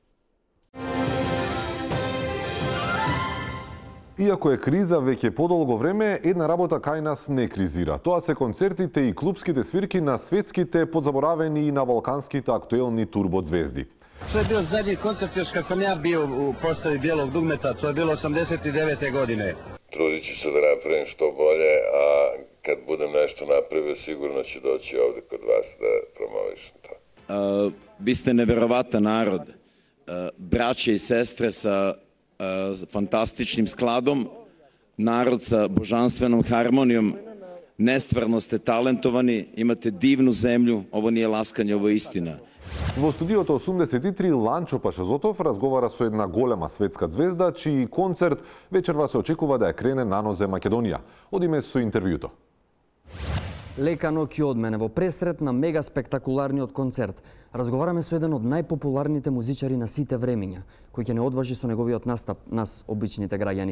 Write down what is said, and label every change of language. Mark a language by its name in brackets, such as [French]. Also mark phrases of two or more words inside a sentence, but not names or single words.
[Macedonian] Иако е криза веќе подолго време, една работа кај нас не кризира. Тоа се концертите и клубските свирки на светските, подзаборавени и на балканските актуелни турбозвезди. [Serbian] Тоа е бил задњи концерт још кога сам ја бил у постави Белог дугмета, тоа е било 89. године. Трудit ću se da napravim što bolje, a kad budem nešto napravio, sigurno ću doći ovde kod vas da promovišem to. Vi ste neverovatan narod, braće i sestre sa fantastičnim skladom, narod sa božanstvenom harmonijom, nestvarno ste talentovani, imate divnu zemlju, ovo nije laskanje, ovo je istina. [Macedonian] Во студиото 83 Ланчо Пашазотов разговара со една голема светска звезда, чиј концерт вечерва се очекува да ја крене на нозе Македонија. Одиме со интервјуто. Лека ноќ од мене во пресрет на мега спектакуларниот концерт. Разговараме со еден од најпопуларните музичари на сите времиња, кој ќе не одважи со неговиот настап нас, обичните граѓани.